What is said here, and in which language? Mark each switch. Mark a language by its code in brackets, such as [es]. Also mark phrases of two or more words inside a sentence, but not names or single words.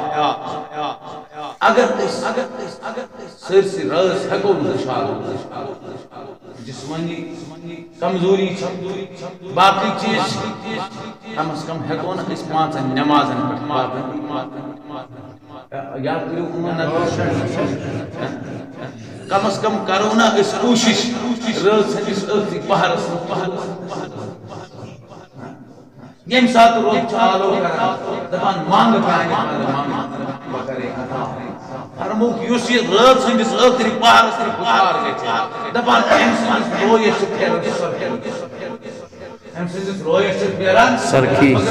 [ks] اگر أسۍ سٲرسٕے رٲژ ہٮ۪کو نہٕ شالو جسمانی کمزوری چھِ باقٕے چیٖز کم از کم ہٮ۪کو نہٕ أسۍ پانٛژن نٮ۪مازن پٮ۪ٹھ پابنٛدی یا کٔرِو کم از کم کرو نا اس کوشش رٲژ ہٕنٛدِس ٲخری پہرس ییٚمہِ ساتہٕ رۄب چھُ آلو کران دپان منٛگ کانہِ بہٕ کرے عطا فرمووُکھ یُس یہِ رٲژ ہٕنٛدِس ٲخری پہرس پُکار گژھِ دپان أمۍ سٕنٛدِس رویس چھُ پھیران أمۍ سٕنٛدِس رویس چھُ پھیران سرخی